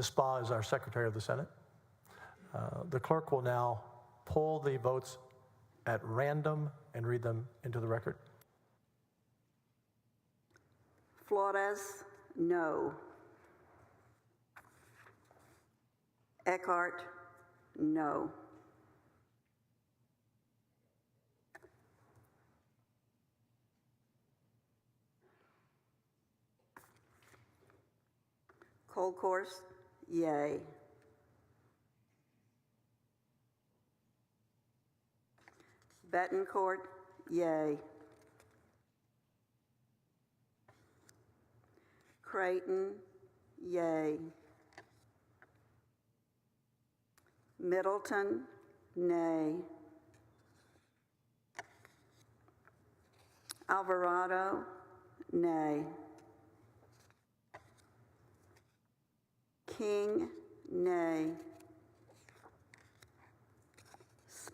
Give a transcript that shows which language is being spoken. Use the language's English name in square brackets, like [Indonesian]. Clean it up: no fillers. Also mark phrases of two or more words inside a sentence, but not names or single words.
[English] Spa is our Secretary of the Senate. The clerk will now pull the votes at random and read them into the record. Flores, no. Eckhart, no. Colcourse, yay. Betancourt, yay. Creighton, yay. Middleton, nay. Alvarado, nay. King, nay.